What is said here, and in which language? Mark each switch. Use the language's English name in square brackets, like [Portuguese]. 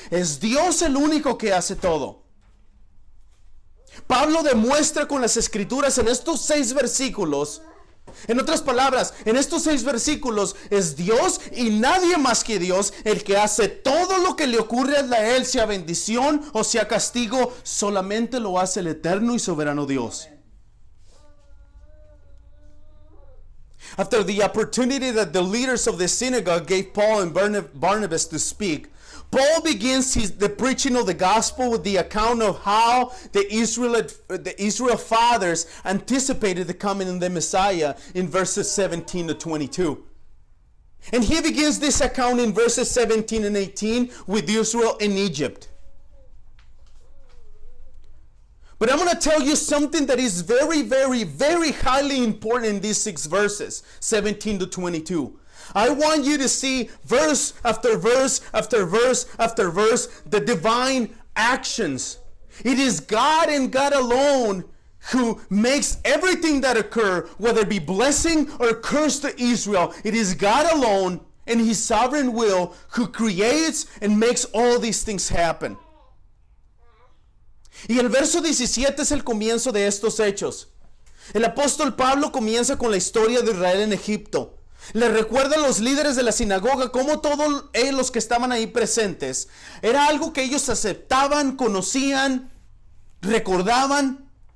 [Spanish] Es Dios el único que hace todo. Pablo demuestra con las escrituras en estos 6 versículos. En otras palabras, en estos 6 versículos es Dios y nadie más que Dios el que hace todo lo que le ocurre a él, sea bendición o sea castigo, solamente lo hace el eterno y soberano Dios. [English] After the opportunity that the leaders of the synagogue gave Paul and Barnabas to speak, Paul begins the preaching of the gospel with the account of how the Israel fathers anticipated the coming of the Messiah in verses 17 to 22. And he begins this account in verses 17 and 18 with Israel in Egypt. But I'm going to tell you something that is very, very, very highly important in these 6 verses, 17 to 22. I want you to see verse after verse after verse after verse the divine actions. It is God and God alone who makes everything that occur, whether it be blessing or curse to Israel. It is God alone and His sovereign will who creates and makes all these things happen. [Spanish] Y el verso 17 es el comienzo de estos hechos. El apóstol Pablo comienza con la historia de Israel en Egipto. Le recuerda a los líderes de la sinagoga cómo todos los que estaban ahí presentes era algo que ellos aceptaban, conocían, recordaban.